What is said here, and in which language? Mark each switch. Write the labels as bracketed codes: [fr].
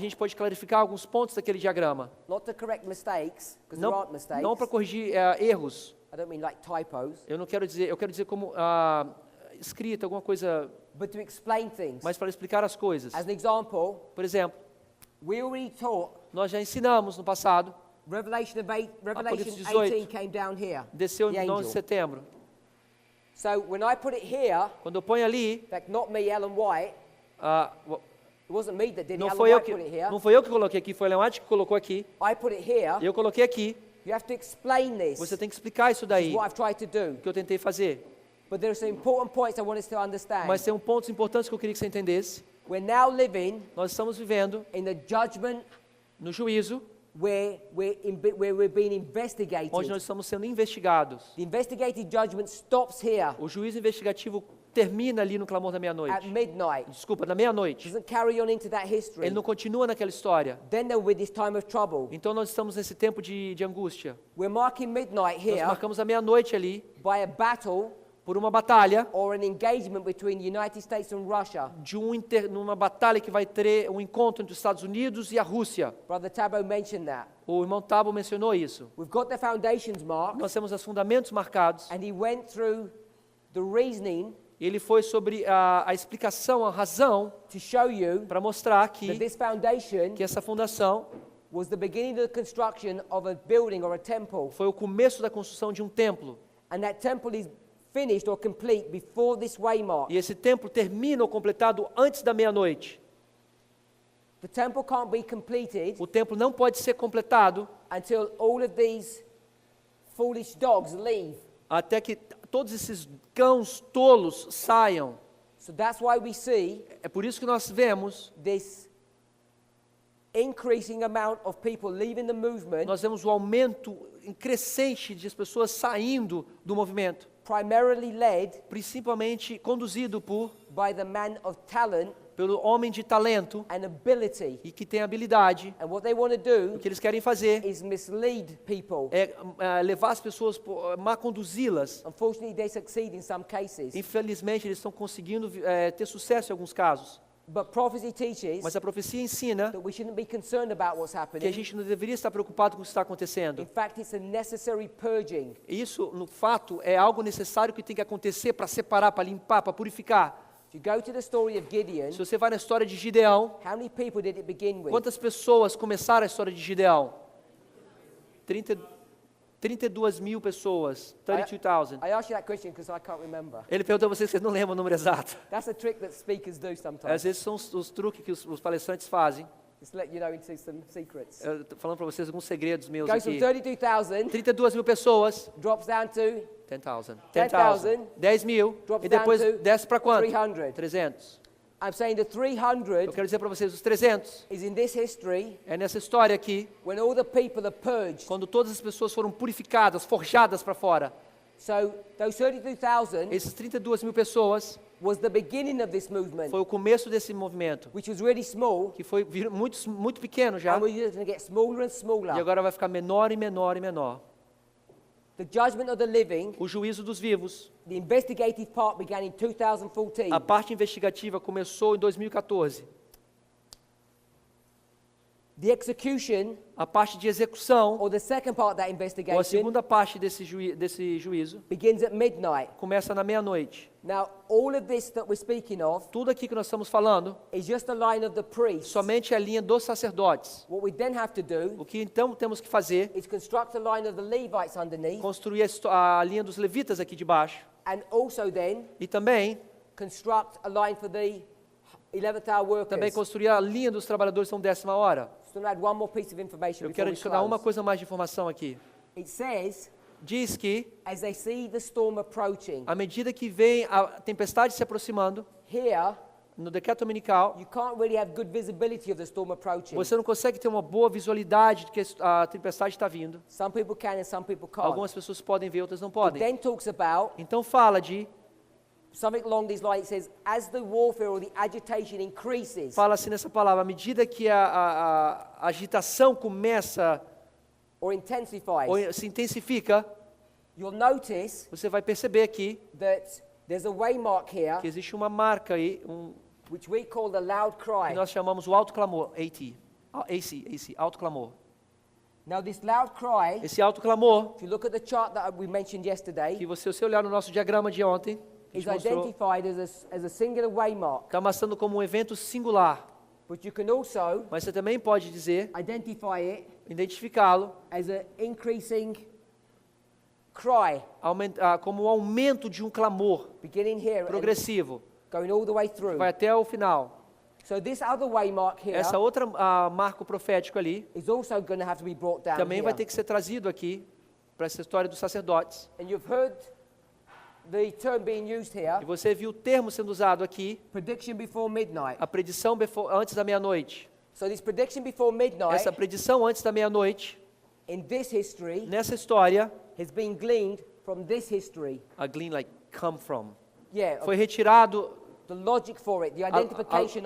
[pt] gente pode clarificar alguns pontos daquele diagrama. [en] Not to correct mistakes, because there aren't mistakes. [pt] Não para corrigir erros. [en] I don't mean like typos, [pt] Eu quero dizer como escrita, alguma coisa, [en] but to explain things. [pt] mas para explicar as coisas. [en] As an example, [pt] Por exemplo, [en] we already taught [pt] nós já ensinamos no passado, [en] Revelation 18 18 came down here. [pt] desceu [en] the [pt] no 11 [en] angel. [pt] de setembro. [en] So when I put it here, [pt] Quando eu ponho ali, [en] in fact, not me, Ellen White, it wasn't me that did it, [pt] não Ellen foi eu [en] White put it here. [pt] que coloquei aqui, foi o Leon White que colocou aqui. [en] I put it here. [pt] Eu coloquei aqui. [en] You have to explain this. [pt] Você tem que explicar isso daí, [en] What I've tried to do. [pt] que eu tentei fazer. [en] But there are some important points I want us to understand. [pt] Mas tem pontos importantes que eu queria que você entendesse. [en] We're now living [pt] Nós estamos vivendo [en] in the judgment [pt] no juízo, [en] where we're being investigated. [pt] onde nós estamos sendo investigados. [en] The investigative judgment stops here [pt] O juízo investigativo termina ali no clamor da [en] at [pt] meia-noite. [en] midnight. [pt] Desculpa, na meia-noite. [en] Doesn't carry on into that history. [pt] Ele não continua naquela história. [en] Then there will be this time of trouble. [pt] Então nós estamos nesse tempo de angústia. [en] We're marking midnight [pt] Nós [en] here [pt] marcamos a meia-noite ali [en] by a battle [pt] por uma batalha, [en] or an engagement between the United States and Russia. [pt] numa batalha que vai ter um encontro entre os Estados Unidos e a Rússia. [en] Brother Tabo mentioned that. [pt] O irmão Tabo mencionou isso. [en] We've got the foundations marked, [pt] Nós temos os fundamentos marcados. [en] and he went through the reasoning [pt] Ele foi sobre a explicação, a razão, [en] to show you [pt] para mostrar [en] that [pt] que [en] this foundation [pt] essa fundação [en] was the beginning of the construction of a building or a temple, [pt] foi o começo da construção de um templo. [en] and that temple is finished or complete before this waymark. [pt] E esse templo termina ou completado antes da meia-noite. [en] The temple can't be completed [pt] O templo não pode ser completado [en] until all of these foolish dogs leave. [pt] até que todos esses cães tolos saiam. [en] So that's why we see [pt] É por isso que nós vemos, [en] this increasing amount of people leaving the movement, [pt] nós vemos o aumento crescente de pessoas saindo do movimento, [en] primarily led [pt] principalmente conduzido [en] by the man of talent [pt] pelo homem de talento [en] and ability. [pt] e que tem habilidade. [en] And what they want to [pt] O [en] do [pt] que eles querem fazer [en] is mislead people. [pt] é levar as pessoas, conduzi-las. [en] Unfortunately, they succeed in some cases. [pt] Infelizmente, eles estão conseguindo ter sucesso em alguns casos. [en] But prophecy teaches [pt] Mas a profecia ensina [en] that we shouldn't be concerned about what's [pt] que a [en] happening. [pt] gente não deveria estar preocupado com o que está acontecendo. [en] In fact, it's a necessary purging. [pt] Isso, no fato, é algo necessário que tem que acontecer para separar, para limpar, para purificar. [en] If you go to the story of Gideon, [pt] Se você vai na história de Gideão, [en] how many people did it begin with? [pt] quantas pessoas começaram a história de Gideão? 32 mil pessoas. 32,000. [en] I asked you that question because I can't remember. [pt] Ele perguntou a vocês, vocês não lembram o número exato. [en] That's a trick that speakers do [pt] Às [en] sometimes. [pt] vezes são os truques que os palestrantes fazem. [en] Just to let you know into some secrets. [pt] Eu tô falando para vocês alguns segredos meus [en] Goes from [pt] aqui. [en] 32,000, [pt] 32 mil pessoas. [en] drops down to 10,000. 10,000. [pt] 10 mil. [en] Drops [pt] E depois [en] down to [pt] desce para quanto? [en] 300. [pt] 300. [en] I'm saying the [pt] Eu [en] 300 [pt] quero dizer para vocês, os 300 [en] is in this history [pt] é nessa história aqui, [en] when all the people are purged. [pt] quando todas as pessoas foram purificadas, forjadas para fora. [en] So those 32,000 [pt] Esses 32 mil pessoas [en] was the beginning of this movement, [pt] foi o começo desse movimento, [en] which was really small, [pt] que foi muito pequeno já, [en] and we're going to get smaller and [pt] e [en] smaller. [pt] agora vai ficar menor e menor e menor. [en] The judgment of the living, [pt] O juízo dos vivos, [en] the investigative part began in 2014. [pt] a parte investigativa começou em 2014. [en] The execution, [pt] A parte de execução, [en] or the second part of that [pt] ou a [en] investigation, [pt] segunda parte desse juízo, [en] begins at midnight. [pt] começa na meia-noite. [en] Now, all of this that we're speaking of [pt] Tudo aqui que nós estamos falando, [en] is just the line of the priests. [pt] somente é a linha dos sacerdotes. [en] What we then have to do [pt] O que então temos que fazer, [en] is construct a line of the Levites underneath, [pt] construir a linha dos levitas aqui de baixo, [en] and also then [pt] e também [en] construct a line for the 11th hour workers. [pt] também construir a linha dos trabalhadores são 10ª hora. [en] Just to add one more piece of information [pt] Eu [en] before [pt] quero [en] we [pt] adicionar uma [en] close. [pt] coisa mais de informação aqui. [en] It says [pt] diz que, [en] as they see the storm approaching, [pt] à medida que vem a tempestade se aproximando, [en] here [pt] no decreto dominical, [en] you can't really have good visibility of the storm approaching. [pt] você não consegue ter uma boa visualidade de que a tempestade está vindo. [en] Some people can and some people can't. [pt] Algumas pessoas podem ver, outras não [en] It [pt] podem. [en] then talks about [pt] Então fala de, [en] something along these lines. It says, as the warfare or the agitation increases, [pt] fala assim nessa palavra, à medida que a agitação começa [en] or intensifies, [pt] ou se intensifica, [en] you'll notice [pt] você vai perceber aqui [en] that there's a waymark here, [pt] que existe uma marca aí, [en] which we call the loud [pt] que [en] cry. [pt] nós chamamos o alto clamor, AC, alto clamor. [en] Now this loud cry, [pt] Esse alto clamor, [en] if you look at the chart that we mentioned yesterday, [pt] que se você olhar no nosso diagrama de ontem, que a [en] is [pt] gente mostrou, [en] identified as a singular waymark. [pt] está mostrando como um evento singular. [en] But you can also [pt] Mas você também pode dizer, [en] identify it [pt] identificá-lo [en] as an increasing cry, [pt] como um aumento de um clamor [en] beginning here and [pt] progressivo, [en] going all the way through. [pt] vai até o final. [en] So this other waymark here [pt] Essa outra marco profético ali [en] is also going to have to be brought down [pt] também vai [en] here. [pt] ter que ser trazido aqui para essa história dos sacerdotes. [en] And you've heard the term being used here, [pt] E você viu o termo sendo usado aqui, [en] prediction before midnight. [pt] a predição antes da meia-noite. [en] So this prediction before midnight [pt] Essa predição antes da meia-noite, [en] in this history [pt] nessa história, [en] has been gleaned from this history. a glean like come from, Yeah, [pt] foi retirado, [en] the logic for it, the identification